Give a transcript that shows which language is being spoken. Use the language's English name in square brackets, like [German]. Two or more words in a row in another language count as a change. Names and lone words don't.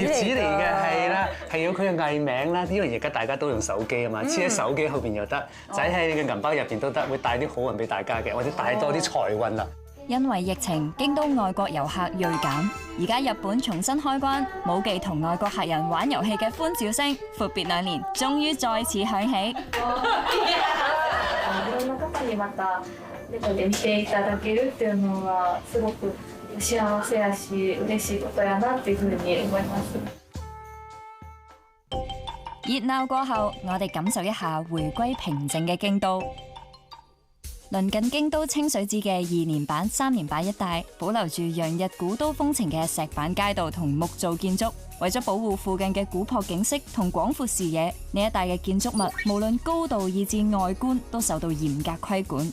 [Cantonese] 嚟嘅，係啦，係有佢嘅藝名啦。因為而家大家都用手機啊嘛，黐喺手機後邊又得，仔喺你嘅銀包入邊都得，會帶啲好運俾大家嘅，或者帶多啲財運啦。因為疫情，京都外國遊客鋭減，而家日本重新開關，舞伎同外國客人玩遊戲嘅歡笑聲，闊別2年，終於再次響起。 [Japanese] いろんな方にまた見ていただけるっていうのはすごく幸せやし嬉しいことやなっていうふうに思います。 [Cantonese] 熱鬧過後，我哋感受一下回歸平靜嘅京都。鄰近京都清水寺嘅2年坂、3年坂一帶，保留住洋日古都風情嘅石板街道同木造建築。為咗保護附近嘅古樸景色同廣闊視野，呢一帶嘅建築物無論高度以至外觀都受到嚴格規管。